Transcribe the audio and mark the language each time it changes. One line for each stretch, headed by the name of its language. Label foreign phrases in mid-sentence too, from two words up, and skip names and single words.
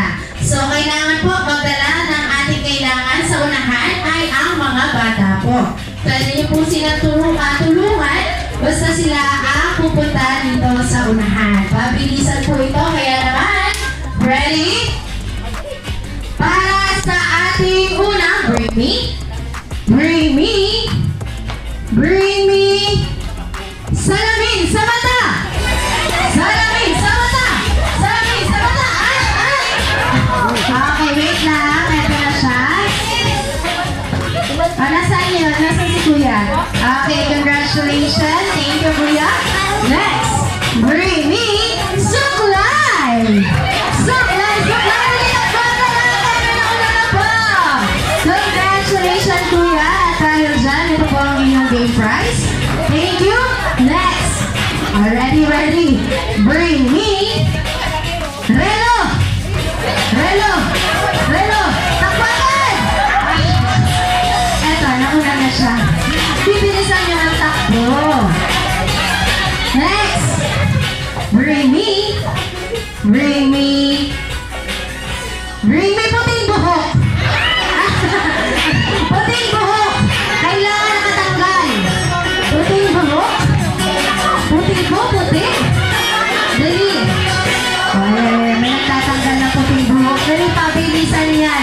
Filipino: So, kailangan po magdala ng ating kailangan sa unahan ay ang mga bata po. Pwede niyo po silang tulungan basta sila ang pupunta dito sa unahan. Pabilisan po ito, kaya naman, ready? Para sa ating unang
English: bring me, bring me, bring me,
Filipino: salamin sa mata! Salamin sa mata! Salamin sa mata! Ay! Ay! Okay, wait lang. Ito na siya. Nasaan yun? Nasaan si Kuya?
English: Okay, congratulations. Thank you, Kuya. Next, bring me suklay!
Filipino: Suklay! Suklay! Ulit ang bata lang! Kaya nauna na po! Congratulations, Kuya. At dahil dyan, ito po ang inyong
English: game prize. Thank you. Next, ready, ready. Bring me Relo!
Filipino: Relo! Relo! Takbakan! Eto, nauna na siya. Bibilisan niyo ang takbo.
English: Next! Bring me! Bring me! Bring me
Filipino: puting buhok! Puting buhok! Kailangan nakatanggal! Puting buhok? Puting buhok? Puting? Dali! Ay, may nagtatanggal na puting buhok. Dali, pabilisan yan.